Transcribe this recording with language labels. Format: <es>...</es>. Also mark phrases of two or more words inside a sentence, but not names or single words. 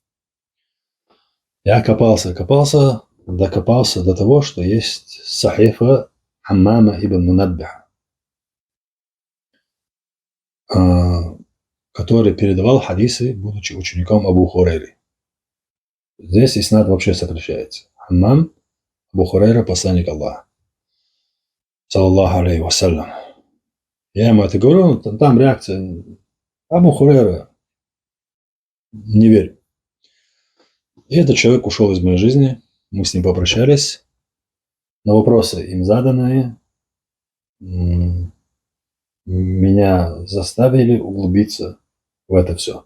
<ru>Я копался, докопался до того, что есть сахифа Хаммама ибн Мунаббиха, который передавал хадисы, будучи учеником Абу Хурейры. Здесь иснад вообще сокращается. Хаммам Абу Хурейра, посланник Аллаха,</ru> <ar>صلى الله عليه وسلم.</ar> <ru>Я ему это говорю, там реакция: Абу Хурейра, не верю. И этот человек ушел из моей жизни, мы с ним попрощались. На вопросы им заданные меня заставили углубиться в это все.</ru>